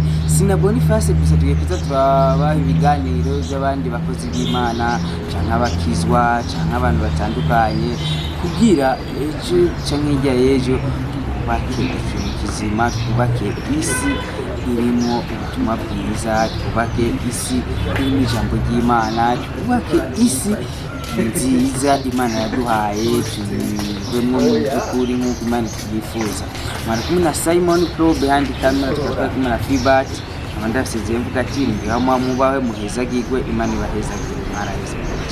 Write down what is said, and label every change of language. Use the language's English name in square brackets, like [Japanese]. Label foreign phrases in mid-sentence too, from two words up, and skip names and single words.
[Kinyarwanda] Sina Boniface gusa tugiye kuza turabaha ibiganiro by'abandi bakozi b'Imana cyangwa abakizwa cyangwa abantu batandukanye kugira ejo cyangwa hirya y'ejo twubake ikintu kizima, twubake isi irimo ubutumwa bwiza, twubake isi irimo ijambo ry'Imana, twubake isi nziza Imana yaduhaye tubemo kuri nk'uko Imana tubyifuza. Mwari kumwe na Simon Pro [English] behind camera, [Kinyarwanda] twari kumwe na Feedback. [Rundi] Amanda Sezemvuga ati ndi hamwe mubahe muhezagirwe Imana ibahezagire. Mwaraheze.